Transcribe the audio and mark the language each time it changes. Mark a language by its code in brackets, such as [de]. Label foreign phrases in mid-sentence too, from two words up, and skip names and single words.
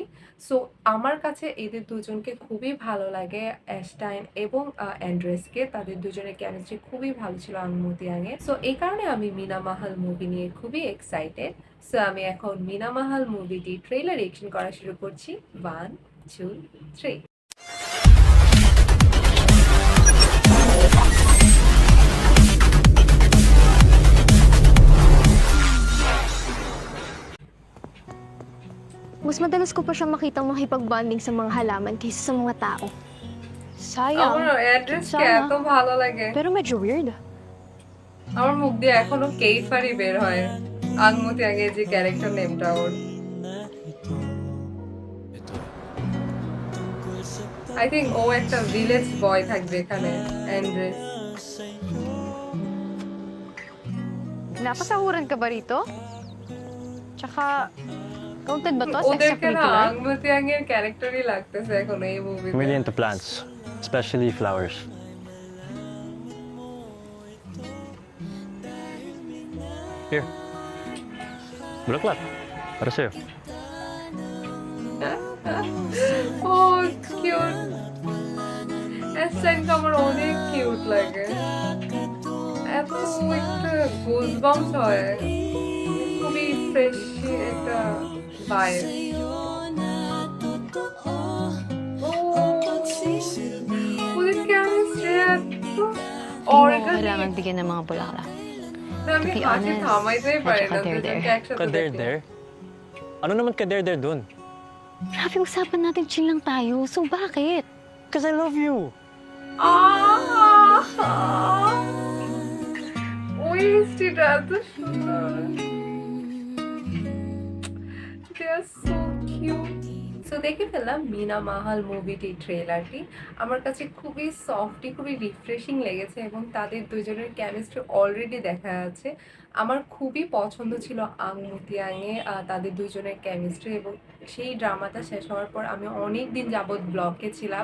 [bn] সো আমার কাছে এদের দুজনকে খুবই ভালো লাগে, অ্যাশটাইন এবং অ্যান্ড্রেসকে। তাদের দুজনের কেমিস্ট্রি খুবই ভালো ছিল আংমুতিয়াংয়ে। সো এই কারণে আমি মিনা মাহাল মুভি নিয়ে খুবই এক্সাইটেড। সো আমি এখন মিনা মাহাল মুভিটি [en] trailer reaction [bn] করা শুরু করছি। 1 2 3। [tl] Mas madalas ko pa siya makitang makipag-bonding sa mga halaman kaysa sa mga tao. Sayang. [bn] আমার অ্যাড্রেসকে [tl] Sana. [bn] এত ভালো লাগে, [tl] Pero medyo weird. [bn] আমার মুখ দিয়ে এখনো কেইফারি বের হয় আংমুতিয়াংয়ে যে ক্যারেক্টার নেমটা ওর। [en] I think [bn] ও একটা [en] village boy [bn] থাকবে এখানে, অ্যান্ড্রেস। [tl] Napasahuran ka ba rito? Tsaka, counted ba to as [bn] ওদেরকে না [tl] extracurricular? [bn] আংমুতিয়াংয়ের ক্যারেক্টারই লাগতেছে এখন এই মুভিতে। [en] Really into plants, especially flowers. Here. [tl] Bulaklak. Para sa'yo. [bn] ও কিউট, অ্যাশটাইনকে আমার অনেক কিউট লাগে, এত একটা গুজবাম্পস হয়, খুবই ফ্রেশ একটা ভাইব। ওদের কেমিস্ট্রি এত অর্গানিক, [tl] Kailangan bigyan ng mga bulaklak. [bn] আমি [en] To be [bn] হাসি [en] honest, [bn] থামাইতেই পারি না [tl] at saka [bn] দুজনকে [en] there. [bn] একসাথে [tl] Kader [bn] দেখে। [en] there? [tl] Ano naman kader there dun? Grabe, usapan natin chill lang tayo. So bakit? [en] Because I love you. [bn] ওই হিস্ট্রিটা এত সুন্দর। [en] They are so cute. [bn] সো দেখে ফেললাম মিনা মাহাল মুভিটি ট্রেলারটি। আমার কাছে খুবই সফটি, খুবই রিফ্রেশিং লেগেছে এবং তাদের দুজনের কেমিস্ট্রি অলরেডি দেখা যাচ্ছে। আমার খুবই পছন্দ ছিল আংমুতিয়াংয়ে তাদের দুজনের কেমিস্ট্রি, এবং সেই ড্রামাটা শেষ হওয়ার পর আমি অনেক দিন যাবৎ ব্লকে ছিলাম।